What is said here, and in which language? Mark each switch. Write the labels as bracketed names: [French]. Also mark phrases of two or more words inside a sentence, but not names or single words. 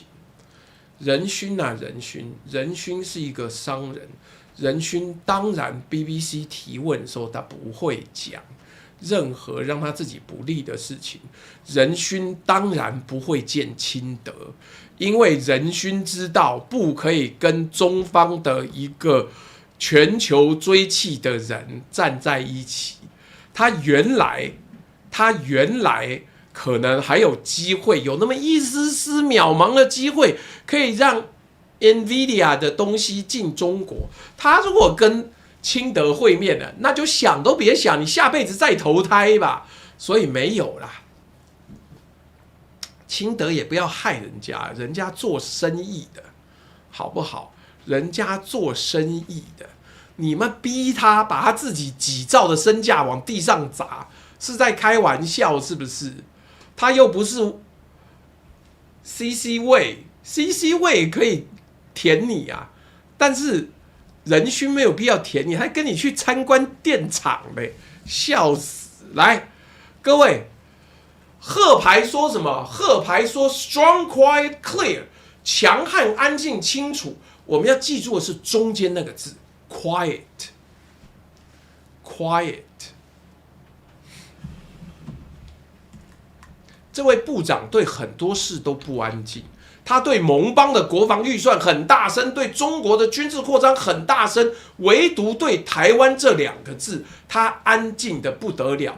[Chinese] 仁勳啊，仁勳是一個商人，仁勳當然 BBC 提問的時候他不會講任何讓他自己不利的事情，仁勳當然不會見清德，因為仁勳知道不可以跟中方的一個全球追緝的人站在一起。他原來可能還有機會，有那麼一絲絲渺茫的機會，可以讓 NVIDIA 的東西進中國。他如果跟清德會面了，那就想都別想，你下輩子再投胎吧。所以沒有啦，清德也不要害人家，人家做生意的，好不好？人家做生意的，你們逼他把他自己幾兆的身價往地上砸，是在開玩笑是不是？他又不是 CC 位可以填你啊，但是仁勳沒有必要填你，還跟你去參觀電廠嘞，笑死！來，各位，賀牌說什麼？賀牌說 [English] strong, quiet, clear， [Chinese] 強悍、安靜、清楚。我們要記住的是中間那個字 quiet。這位部長對很多事都不安靜。他對盟邦的國防預算很大聲，對中國的軍事擴張很大聲，唯獨對台灣這2個字，他安靜得不得了。